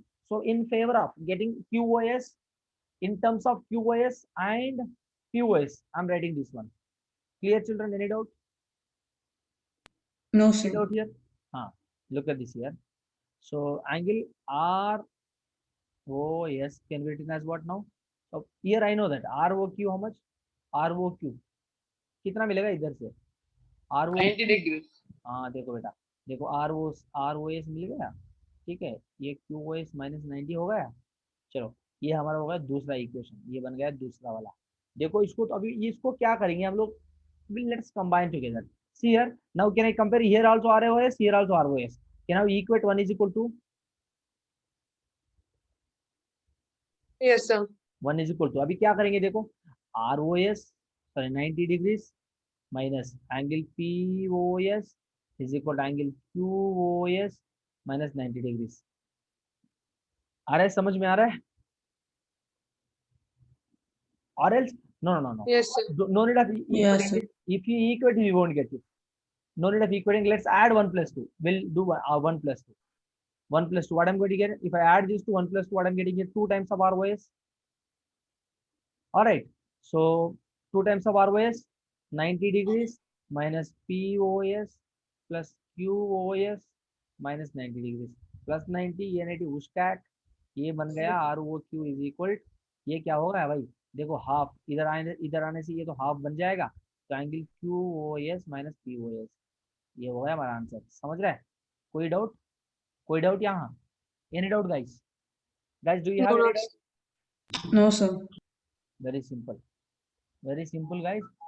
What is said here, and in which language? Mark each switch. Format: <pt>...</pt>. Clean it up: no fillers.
<en>So in favor of getting QoS, in terms of QoS and POS, I'm writing this one. Clear, children? Any doubt? No, Any sir. doubt here? Look at this here. So angle ROS can be written as what now? So here I know that ROQ, how much?</en> <hi>ROQ कितना मिलेगा इधर से?</hi> <en>90 degrees.</en> <hi>हाँ देखो बेटा, देखो ROS मिल गया, ठीक है, ये QoS माइनस 90 हो गया. चलो ये हमारा हो गया दूसरा इक्वेशन, ये बन गया दूसरा वाला. देखो इसको तो अभी इसको क्या करेंगे हम लोग,</hi> <en>Let's combine together. See here, now can I compare here also ROS, here also ROS? Can I equate 1 is equal to? Yes, sir. 1 is equal to,</en> <hi>अभी क्या करेंगे देखो,</hi> <en>ROS sorry 90 degrees minus angle POS is equal to angle QoS minus 90 degrees.</en> <hi>आ रहा है, समझ में आ रहा है?</hi> <en>Or else no. Yes, sir. No need of Yes, sir. if you equate we won't get it. No need of equating. Let's add 1 plus 2. We'll do 1 plus 2. 1 plus 2. What I'm going to get? If I add this to 1 plus 2, what I'm getting is 2 times of ROS. All right. So 2 times of ROS, 90 degrees minus POS plus QoS minus 90 degrees plus 90,</en> <hi>ये 90 उसका ये बन गया</hi> <en>ROQ is equal.</en> <hi>ये क्या होगा भाई, देखो हाफ, इधर आने से ये तो हाफ बन जाएगा, तो एंगल QoS माइनस POS, ये हो गया हमारा आंसर. समझ रहे हैं? कोई डाउट यहाँ?</hi> <en>Any doubt guys do you have any doubt? No, sir. Very simple guys.</en>